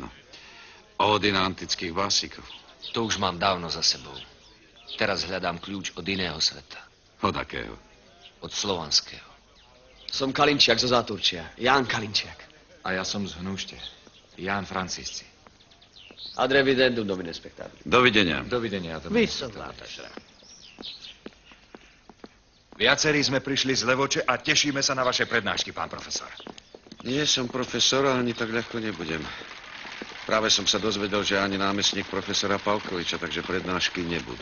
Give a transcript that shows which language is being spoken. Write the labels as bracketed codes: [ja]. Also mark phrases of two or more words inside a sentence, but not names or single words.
[sk] Ódy na antických básnikov. To už mám dávno za sebou. Teraz hľadám kľúč od iného sveta. Od akého? Od slovanského. Som Kalinčiak zo Záturčia. Ján Kalinčiak. A ja som z Hnúšte. Ján Francisci. [la] Ad revidendum, domine spectabili. [sk] Dovidenia. Dovidenia. Viacerí sme prišli z Levoče a tešíme sa na vaše prednášky, pán profesor. Nie som profesor, ani tak ľahko nebudem. Práve som sa dozvedel, že ani námestník profesora Palkoviča, takže prednášky nebudú.